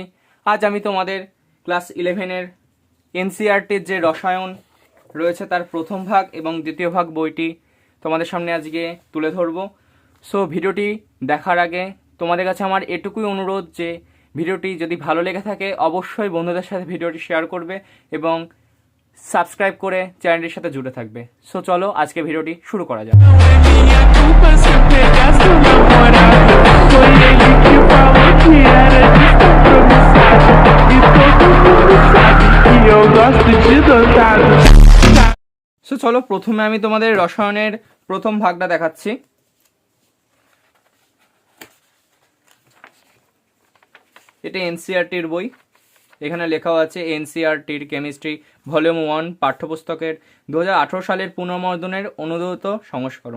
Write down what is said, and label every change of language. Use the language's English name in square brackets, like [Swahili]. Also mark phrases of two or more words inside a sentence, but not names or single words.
[Bangla] আজ আমি তোমাদের ক্লাস 11-এর এনসিইআরটির যে রসায়ন রয়েছে তার প্রথম ভাগ এবং দ্বিতীয় ভাগ বইটি তোমাদের সামনে আজকে তুলে ধরবো। সো ভিডিওটি দেখার আগে তোমাদের কাছে আমার এটুকুই অনুরোধ যে ভিডিওটি যদি ভালো লেগে থাকে অবশ্যই বন্ধুদের সাথে ভিডিওটি শেয়ার করবে এবং সাবস্ক্রাইব করে চ্যানেলটির সাথে জুড়ে থাকবে। সো চলো আজকে ভিডিওটি শুরু করা যাক। [Portuguese] Culpa se eu pegasse o namorado. Foi ele que falou que era descompromissado. E todo mundo sabe que eu gosto de dotado. [Bangla] সো চলো প্রথমে আমি তোমাদের রসায়নের প্রথম ভাগটা দেখাচ্ছি। এটা এনসিইআরটির বই। এখানে লেখাও আছে এনসিইআরটির [English] chemistry volume 1 [Bangla] পাঠ্যপুস্তকের 2018 সালের পুনর্মুদ্রণের অনুদিত সংস্করণ।